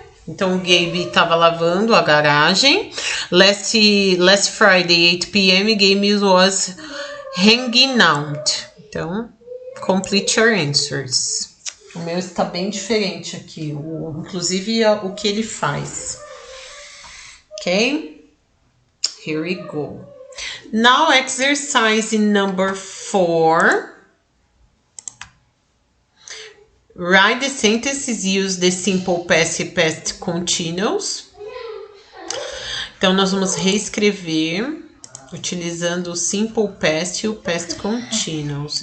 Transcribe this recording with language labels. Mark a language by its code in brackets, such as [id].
[pt] Então, o Gabe estava lavando a garagem. [en] Last Friday, 8 p.m., Gabe was hanging out. [pt] Então, [en] complete your answers. [pt] O meu está bem diferente aqui, inclusive o que ele faz. [en] Ok? Here we go. Now, exercise number 4. Write the sentences, use the simple past [pt] e [en] past continuous. [pt] Então, nós vamos reescrever utilizando o simple past e o past continuous.